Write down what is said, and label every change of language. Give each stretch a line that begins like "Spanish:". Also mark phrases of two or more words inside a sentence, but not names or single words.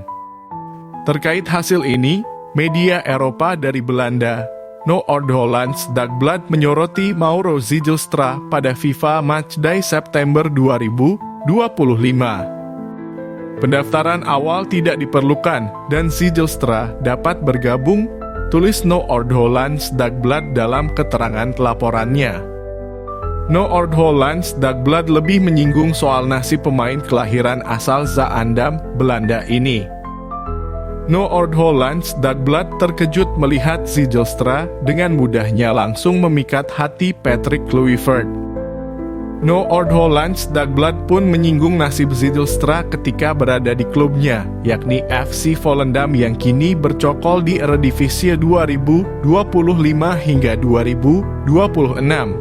Indonesian: Terkait hasil ini, media Eropa dari Belanda, Noord-Hollands Dagblad menyoroti Mauro Zijlstra pada FIFA Matchday September 2025. Pendaftaran awal tidak diperlukan dan Zijlstra dapat bergabung, tulis Noord-Hollands Dagblad dalam keterangan laporannya. Noord-Hollands Dagblad lebih menyinggung soal nasib pemain kelahiran asal Zaandam, Belanda ini. Noord-Hollands Dagblad terkejut melihat Zijlstra dengan mudahnya langsung memikat hati Patrick Kluivert. Noord-Hollands Dagblad pun menyinggung nasib Zijlstra ketika berada di klubnya, yakni FC Volendam yang kini bercokol di Eredivisie 2025 hingga 2026.